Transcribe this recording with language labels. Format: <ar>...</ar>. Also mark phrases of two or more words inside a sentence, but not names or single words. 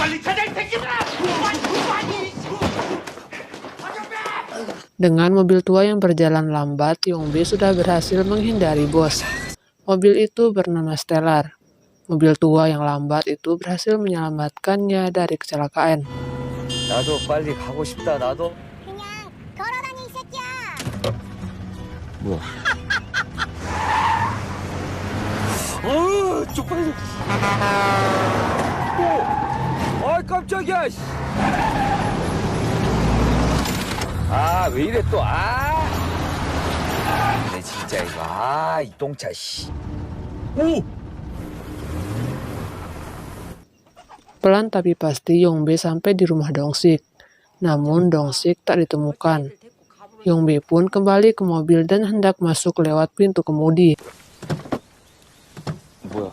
<id>Dengan mobil tua yang berjalan lambat, Yongbe sudah berhasil menghindari bos. Mobil itu bernama Stellar. Mobil tua yang lambat itu berhasil menyelamatkannya dari kecelakaan.</id> <ko>나도 빨리 가고 싶다. 나도. 그냥 걸어다니 이 새끼야. 뭐? 쪽팔려. 아 깜짝이야. 아 왜 이래 또 아. 내 진짜 이거 이 똥차 씨. 오.</ko> <id>Pelan tapi pasti Yongbe sampai di rumah Dong-sik. Namun Dong-sik tak ditemukan. Yongbe pun kembali ke mobil dan hendak masuk lewat pintu kemudi.</id> <ko>뭐야?</ko>